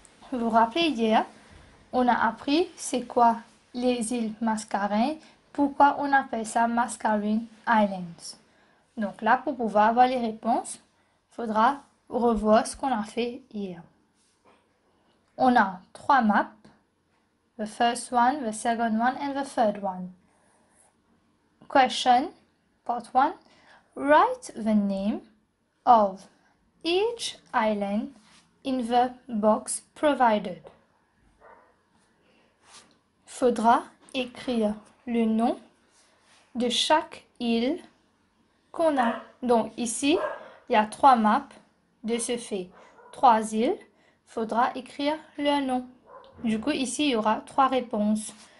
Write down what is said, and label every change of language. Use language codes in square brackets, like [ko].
[fr] Vous vous rappelez hier, on a appris c'est quoi les îles Mascarene, pourquoi on appelle ça Mascarene Islands. Donc là, pour pouvoir avoir les réponses, il faudra revoir ce qu'on a fait hier. On a 3 maps. [en] The first one, the second one, and the third one. Question, part 1. Write the name of each island in the box provided. [fr] Faudra écrire le nom de chaque île qu'on a. Donc ici, il y a 3 maps de ce fait. 3 îles, faudra écrire leur nom. Du coup, ici, il y aura 3 réponses.